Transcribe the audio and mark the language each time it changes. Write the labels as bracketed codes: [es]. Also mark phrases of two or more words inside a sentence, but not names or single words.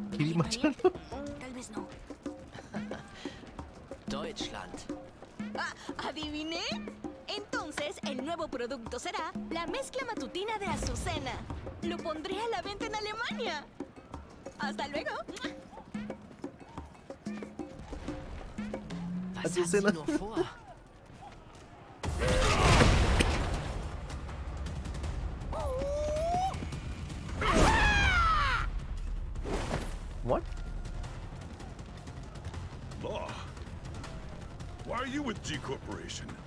[es] Machado. Tal vez no. Deutschland. Ah, ¿adiviné? Entonces, el nuevo producto será la mezcla matutina de Azucena. Lo pondré a la venta en Alemania. ¡Hasta luego! [de] Was hat Azucena. sie nur vor? [en] What? Law. Why are you with G Corporation?